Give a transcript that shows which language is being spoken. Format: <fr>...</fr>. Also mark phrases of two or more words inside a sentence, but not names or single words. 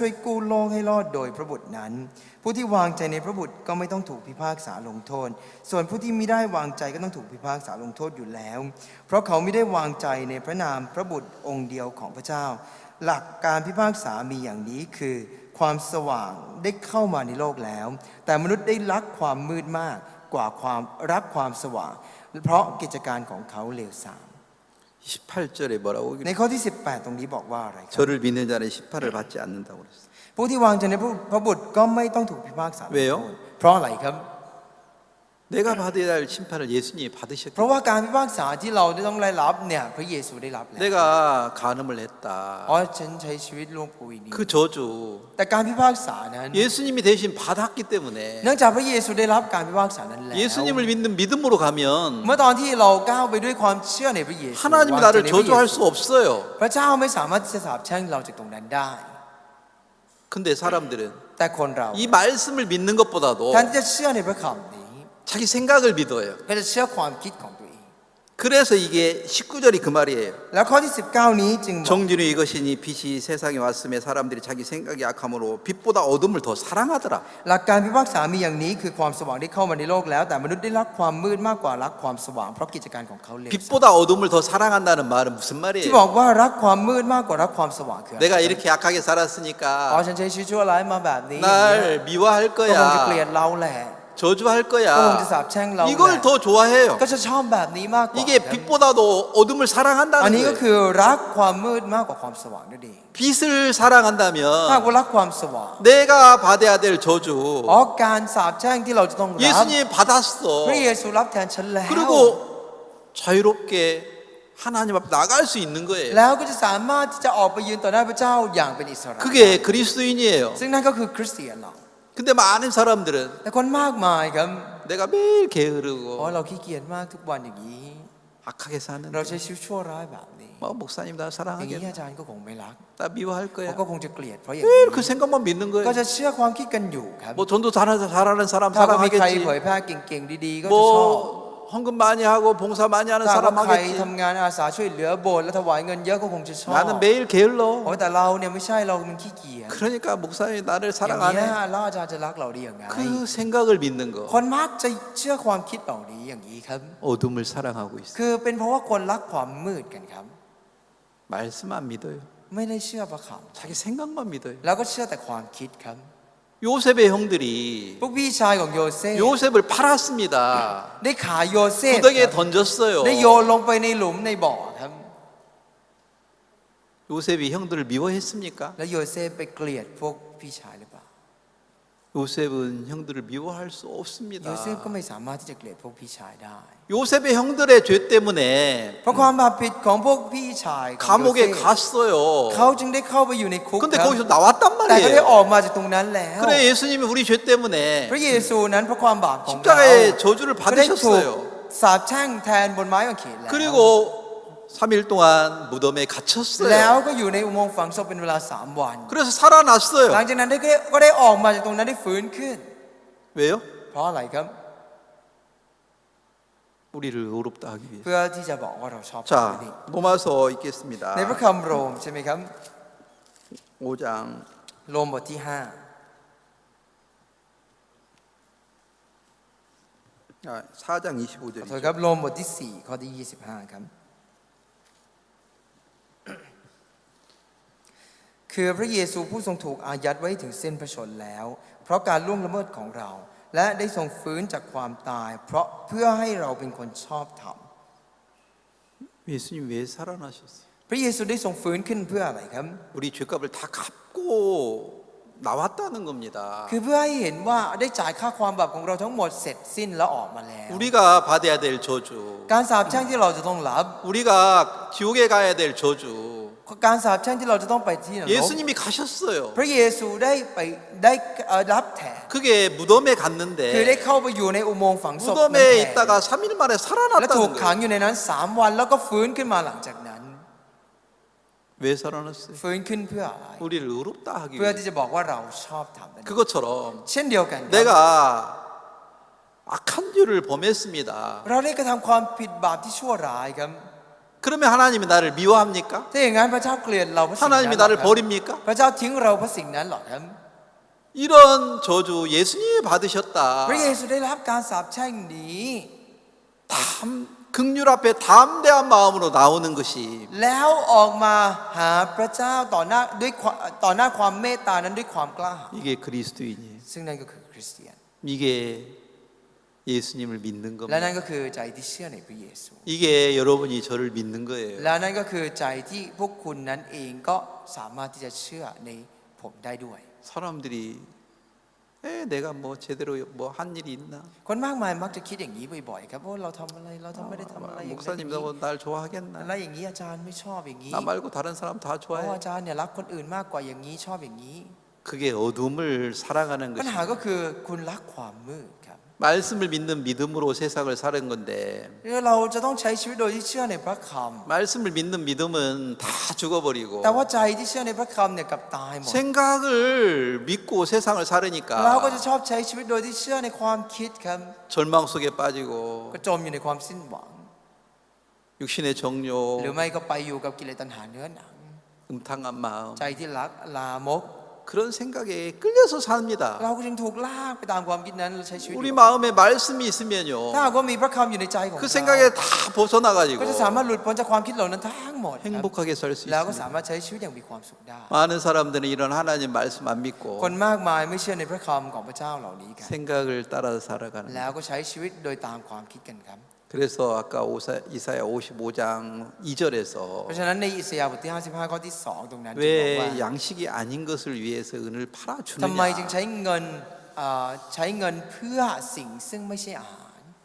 <th>วยกู้โลกให้รอดโดยพระบุตรนั้นผู้ที่วางใจในพระบุตรก็ไม่ต้องถูกพิพากษาลงโทษส่วนผู้ที่มิได้วางใจก็ต้องถูกพิพากษาลงโทษอยู่แล้วเพราะเขาไม่ได้วางใจในพระนามพระบุตรองค์เดียวของพระเจ้าหลักการพิพากษามีอย่างนี้คือความสว่างได้เข้ามาในโลกแล้วแต่มนุษย์ได้รักความมืดมากกว่าความรักความสว่างเพราะกิจการของเขาเลวทราม</th> <ko>18절에 뭐라고</ko> <th>ในข้อที่18ตรงนี้บอกว่าอะไรครับ</th> <ko>저를 믿는 자는 심판을 받지 않는다고 그랬어요.</ko> <th>ผู้ที่วางใจในพระบุตรก็ไม่ต้องถูกพิพากษาลงโทษ</th> <ko>왜요?</ko> <th>เพราะอะไรครับ</th> <ko>내가 받아야 할 심판을 예수님이</ko> <th>เพ</th> <ko>받으셨기</ko> <th>ราะว่าการพิพากษาที่เราต้องได้รับเนี่ยพระเยซูได้รับแล้ว</th> <ko>내가 간음을 했다.</ko> <th>อ๋อฉันใช้ชีวิตล่วงประเวณี</th> <ko>그 저주</ko> <th>แต่การพิพากษานั้น</th> <ko>예수님이 대신 받았기 때문에</ko> <th>เนื่องจากพระเยซูได้รับการพิพากษานั้นแล้ว</th> <ko>예수님을 믿는 믿음으로 가면</ko> <th>เมื่อตอนที่เราก้าวไปด้วยความเชื่อในพระเยซู</th> <ko>하나님이</ko> <th>วางใจ</th> <ko>나를</ko> <th>ในพระเย</th> <ko>저주할</ko> <th>ซู</th> <ko>수 없어요.</ko> <th>พระเจ้าไม่สามารถที่จะสาปแช่งเราจากตรงนั้นได้</th> <ko>근데 사람들은</ko> <th>แต่คนเรา</th> <ko>이 말씀을 믿는 것보다도</ko> <th>แทนที่จะเชื่อในพระคำนี้</th> <ko>자기 생각을 믿어요.</ko> <th>ก็จะเชื่อความคิดของตัวเอง</th> <ko>그래서 이게 19절이 그 말이에요.</ko> <th>แล้วข้อที่19นี้จึงบอก</th> <ko>정진우 이것이니 빛이 세상에 왔음에 사람들이 자기 생각이 악함으로 빛보다 어둠을 더 사랑하더라.</ko> <th>หลักการพิพากษามีอย่างนี้คือความสว่างได้เข้ามาในโลกแล้วแต่มนุษย์ได้รักความมืดมากกว่ารักความสว่างเพราะกิจการของเขาเลว</th> <ko>빛보다 어둠을 더 사랑한다는 말은 무슨</ko> <th>ที่</th> <ko>말이에요?</ko> <th>บอกว่ารักความมืดมากกว่ารักความสว่างคืออะไร</th> <ko>내가 이렇게 약하게</ko> <th>อ๋อ</th> <ko>살았으니까</ko> <th>ฉันใช้ชีวิตชั่วร้ายมาแบบนี้</th> <ko>날 미워할</ko> <th>ก็คงจะเกลีย</th> <ko>거야.</ko> <th>ดเราแหละ</th> <ko>저주할</ko> <th>ก็คงจะ</th> <ko>거야.</ko> <th>สาปแช่งเราแหละ</th> <ko>이걸 더 좋아해요.</ko> <th>ก็จะชอบแบบนี้มากกว่า</th> <ko>이게 빛보다도 어둠을</ko> <th>อัน</th> <ko>사랑한다는</ko> <th>นี้ก็</th> <ko>거예요.</ko> <th>คือรักความมืดมากกว่าความสว่างนั่นเอง</th> <ko>빛을</ko> <th>ถ้า</th> <ko>사랑한다면</ko> <th>ว่ารักความสว่าง</th> <ko>내가 받아야 될</ko> <th>อ๋อ</th> <ko>저주</ko> <th>การสาปแช่งที่เราจะต้องรับ</th> <ko>예수님</ko> <th>พระ</th> <ko>받았어.</ko> <th>เยซูรับแทนฉันแล้ว</th> <ko>그리고 자유롭게 하나님 앞에 나갈 수 있는 거예요.</ko> <th>แล้วก็จะสามารถที่จะออกไปยืนต่อหน้าพระเจ้าอย่างเป็นอิสระ</th> <ko>그게 그리스도인이에요.</ko> <th>ซึ่งนั่นก็คือคริสเตียนเรา</th> <ko>근데 많은 사람들은</ko> <th>แต่คนมากมายครับ</th> <ko>내가 매일</ko> <th>อ๋อ</th> <ko>게으르고</ko> <th>เราขี้เกียจมากทุกวันอย่างนี้</th> <ko>악하게</ko> <th>เรา</th> <ko>사는데</ko> <th>ใช้ชีวิตชั่วร้ายแบบนี้</th> <ko>뭐 목사님 나</ko> <th>อย่างนี้</th> <ko>사랑하겠나?</ko> <th>อาจารย์ก็คงไม่รัก</th> <ko>나 미워할</ko> <th>เขา</th> <ko>거야.</ko> <th>ก็คงจะเกลียดเพราะอย่าง</th> <ko>늘</ko> <th>นี้</th> <ko>그 생각만 믿는</ko> <th>ก็</th> <ko>거예요.</ko> <th>จะเชื่อความคิดกันอยู่ครับ</th> <ko>뭐 전도 잘하는 사람</ko> <th>ถ้าว่ามีใคร</th> <ko>사랑하겠지.</ko> <th>เผยแพร่เก่งๆดีๆก็จะชอบ</th> <ko>뭐 헌금 많이 하고 봉사 많이 하는</ko> <th>ถ้า</th> <ko>사람</ko> <th>ว่าใคร</th> <ko>하겠지.</ko> <th>ทำงานอาสาช่วยเหลือโบสถ์และถวายเงินเยอะก็คงจะชอบ</th> <ko>나는 매일 게을러.</ko> <th>โอ้แต่เราเนี่ยไม่ใช่เรามันขี้เกียจ</th> <ko>그러니까 목사님 나를</ko> <th>อย่าง</th> <ko>사랑</ko> <th>นี้</th> <ko>안 해.</ko> <th>แล้วอาจารย์จะรักเราได้ยังไง</th> <ko>그 생각을 믿는</ko> <th>ค</th> <ko>거.</ko> <th>นมักจะเชื่อความคิดเหล่านี้อย่างนี้ครับ</th> <ko>어둠을 사랑하고 있어.</ko> <th>คือเป็นเพราะว่าคนรักความมืดกันครับ</th> <ko>말씀 안 믿어요.</ko> <th>ไม่ได้เชื่อพระค</th> <ko>자기 생각만 믿어요.</ko> <th>ำแล้วก็เชื่อแต่ความคิดครับ</th> <ko>요셉의 형들이</ko> <th>พวกพี่ชายของโยเซฟ</th> <ko>요셉을 팔았습니다.</ko> <th>ได้ขายโยเซฟ</th> <ko>구덩이에 던졌어요.</ko> <th>ได้โยนลงไปในหลุมในบ่อครับ</th> <ko>요셉이 형들을 미워했습니까?</ko> <th>แล้วโยเซฟไปเกลียดพวกพี่ชายหรือเปล่า</th> <ko>요셉은 형들을 미워할 수</ko> <th>โย</th> <ko>없습니다.</ko> <th>เซฟก็ไม่สามารถที่จะเกลียดพวกพี่ชายได้</th> <ko>요셉의 형들의 죄 때문에</ko> <th>เพราะความบาปผิดของพวกพี่ชายของโยเซ</th> <ko>감옥에</ko> <th>ฟ</th> <ko>갔어요.</ko> <th>เขาจึงได้เข้าไปอยู่ในคุก</th> <ko>근데</ko> <th>ครับ</th> <ko>거기서 나왔단</ko> <th>แต่ก็ได้อ</th> <ko>말이에요.</ko> <th>อกมาจากตรงนั้นแล้ว</th> <ko>그래 예수님이 우리 죄 때문에</ko> <th>พระเยซูนั้นเพราะความบาปของเรา</th> <ko>십자가의 저주를</ko> <th>ก็ได้ถูก</th> <ko>받으셨어요.</ko> <th>สาปแช่งแทนบนไม้กางเขนแล้ว</th> <ko>그리고 3일 동안 무덤에</ko> <th>แล้ว</th> <ko>갇혔어요.</ko> <th>ก็อยู่ในอุโมงค์ฝังศพเป็นเวลา3 วัน</th> <ko>그래서</ko> <th>หลัง</th> <ko>살아났어요.</ko> <th>จากนั้นก็ได้ออกมาจากตรงนั้นได้ฟื้นขึ้น</th> <ko>왜요?</ko> <th>เพราะอะไรครับ</th> <ko>우리를 의롭다 하기 위해서.</ko> <th>เพื่อที่จะบอกว่าเราชอบพระ</th> <ko>자,</ko> <th>นี่</th> <ko>로마서 읽겠습니다.</ko> <th>ในพระคำโรมใช่ไหมครับ</th> <ko>5장</ko> <th>โรมบทที่</th> <ko>4장</ko> <th>5 ขอโทษ</th> <ko>25절이죠.</ko> <th>ครับโรมบทที่ 4 ข้อที่ 25 ครับ คือพระเยซูผู้ทรงถูกอายัดไว้ถึงเส้นพระชนม์แล้ว เพราะการล่วงละเมิดของเรา และได้ทรงฟื้นจากความตาย เพราะเพื่อให้เราเป็นคนชอบธรรม</th> <ko>예수님 왜 살아나셨어요?</ko> <th>พระเยซูได้ทรงฟื้นขึ้นเพื่ออะไรครับ</th> <ko>우리 죄값을 다 갚고 나왔다는 겁니다.</ko> <th>คือเพื่อให้เห็นว่าได้จ่ายค่าความบาปของเราทั้งหมดเสร็จสิ้นแล้วออกมาแล้ว</th> <ko>우리가 받아야 될 저주,</ko> <th>การสาปแช่งที่เราจะต้องรับ</th> <ko>우리가 지옥에 가야 될 저주,</ko> <th>การสาปแช่งที่เราจะต้องไปที่นรก</th> <ko>예수님이 가셨어요.</ko> <th>พระเยซูได้รับแทน</th> <ko>그게 무덤에</ko> <th>คือได้</th> <ko>갔는데</ko> <th>เข้าไปอยู่ในอุโมงค์ฝังศพนั้นแท</th> <ko>무덤에</ko> <th>น</th> <ko>있다가 3일 만에</ko> <th>และถูก</th> <ko>살아났다는</ko> <th>ขัง</th> <ko>거예요.</ko> <th>อยู่ในนั้น3 วันแล้วก็ฟื้นขึ้นมาหลังจากนั้น</th> <ko>왜 살아났어요?</ko> <th>ฟื้นขึ้นเพื่ออะไร</th> <ko>우리를 의롭다 하기</ko> <th>เพื่อ</th> <ko>위해서.</ko> <th>ที่จะบอกว่าเราชอบทำนั่นเอง</th> <ko>그것처럼</ko> <th>เช่นเดียวกันครับ</th> <ko>내가 악한 죄를 범했습니다.</ko> <th>เราได้กระทำความผิดบาปที่ชั่วร้ายครับ</th> <ko>그러면 하나님이 나를 미워합니까?</ko> <th>ถ้าอย่างนั้นพระเจ้าเกลียดเราเพราะสิ่งนั้น</th> <ko>하나님이</ko> <th>หรอ</th> <ko>나를</ko> <th>ครับ</th> <ko>버립니까?</ko> <th>พระเจ้าทิ้งเราเพราะสิ่งนั้นหรอครับ</th> <ko>이런 저주 예수님이 받으셨다.</ko> <th>พระเยซูได้รับการสาปแช่งนี้</th> <ko>긍휼 앞에 담대한 마음으로 나오는 것이</ko> <th>แล้วออกมาหาพระเจ้าต่อหน้าความเมตตานั้นด้วยความกล้าหาญ</th> <ko>이게 그리스도인이에요.</ko> <th>ซึ่งนั่นก็คือคริสเตียน</th> <ko>이게 예수님을 믿는</ko> <th>และ</th> <ko>겁니다.</ko> <th>นั่นก็คือใจที่เชื่อในพระเยซู</th> <ko>이게 여러분이 저를 믿는 거예요.</ko> <th>และนั่นก็คือใจที่พวกคุณนั้นเองก็สามารถที่จะเชื่อในผมได้ด้วย</th> <ko>사람들이 내가 뭐 제대로 뭐 한 일이 있나?</ko> <th>คนมากมายมักจะคิดอย่างนี้บ่อยๆครับว่าเราทำอะไรเราทำไม่ได้ทำอะไรอย่างนั้นอย่าง</th> <ko>목사님도</ko> <th>นี้</th> <ko>날 좋아하겠나?</ko> <th>อะไรอย่างนี้อาจารย์ไม่ชอบอย่างนี้</th> <ko>나 말고 다른 사람 다</ko> <th>เพราะว่า</th> <ko>좋아해.</ko> <th>อาจารย์เนี่ยรักคนอื่นมากกว่าอย่างนี้ชอบอย่างนี้</th> <ko>그게 어둠을 살아가는</ko> <th>ปัญ</th> <ko>것이</ko> <th>หาก็คือคุณรักความมืดครับ</th> <ko>말씀을 믿는 믿음으로 세상을 사는 건데</ko> <th>เราจะต้องใช้ชีวิตโดยที่เชื่อในพระค</th> <ko>말씀을 믿는 믿음은 다</ko> <th>ำ</th> <ko>죽어버리고</ko> <th>แต่ว่าใจที่เชื่อในพระคำเนี่ยกลับตายหมด</th> <ko>생각을 믿고 세상을</ko> <th>เราก็</th> <ko>살으니까</ko> <th>จะชอบใช้ชีวิตโดยที่เชื่อในความคิดครับ</th> <ko>절망 속에 빠지고</ko> <th>ก็จมอยู่ในความสิ้นหวัง</th> <ko>육신의</ko> <th>หรือ</th> <ko>정욕,</ko> <th>ไม่ก็ไปอยู่กับกิเลสตัณหาเนื้อหนัง</th> <ko>음탕한 마음</ko> <th>ใจที่รักลามก</th> <ko>그런 생각에 끌려서 삽니다.</ko> <th>เราก็จึงถูกลากไปตามความคิดนั้นและใช้ชีวิต</th> <ko>우리 마음에 말씀이 있으면요</ko> <th>ถ้าหากว่ามีพระคำอยู่ในใจของ</th> <ko>그</ko> <th>เรา</th> <ko>생각에 다 벗어나가지고</ko> <th>ก็จะสามารถหลุดพ้นจากความคิดเหล่านั้นทั้งหมดครับ</th> <ko>행복하게 살 수</ko> <th>แล้วก็</th> <ko>있습니다.</ko> <th>สามารถใช้ชีวิตอย่างมีความสุขได้</th> <ko>많은 사람들은 이런 하나님 말씀 안</ko> <th>คน</th> <ko>믿고</ko> <th>มากมายไม่เชื่อในพระคำของพระเจ้าเหล่านี้กัน</th> <ko>생각을 따라서 살아가는</ko> <th>แล้วก็ใช้ชีวิตโดยตามความคิดกันครับ</th> <ko>그래서 아까 이사야 55장 2절에서</ko> <th>เพราะฉะนั้นในอิสยาห์บทที่ 55 ข้อที่ 2 ตรงนั้นจึงบอกว่า</th> <ko>왜 양식이 아닌 것을 위해서 은을</ko> <th>ทำไมจึง</th> <ko>팔아주느냐</ko> <th>ใช้เงินเพื่อสิ่งซึ่งไม่ใช่อาหาร</th>